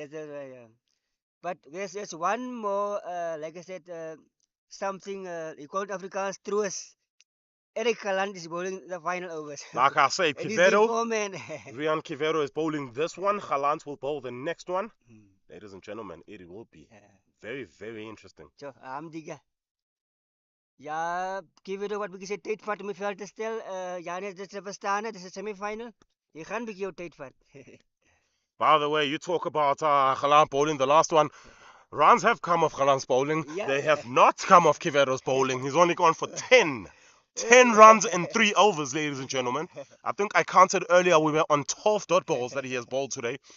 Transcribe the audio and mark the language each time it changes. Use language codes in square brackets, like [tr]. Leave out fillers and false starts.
[en] That's right. Yeah. But there's one more. Like I said, something you call it Afrikaans trues. Eric Galant is bowling the final overs. Like I say, And he's the Quevedo, foreman. Rian Quevedo is bowling this one. Galant will bowl the next one. Ladies and gentlemen, it will be very, very interesting. So, diga. [af] Ja, Quevedo wat bietjie sy tyd vat om die veld te stel. Janie, dit is 'n verstaande, dis 'n semi-final. Jy gaan bietjie jou tyd vat. [en] By the way, you talk about Galant bowling the last one. Runs have come off Galant's bowling. Yeah. They have not come off Quevedo's bowling. He's only gone for 10. 10 runs in 3 overs, ladies and gentlemen. I think I counted earlier we were on 12 dot balls that he has bowled today.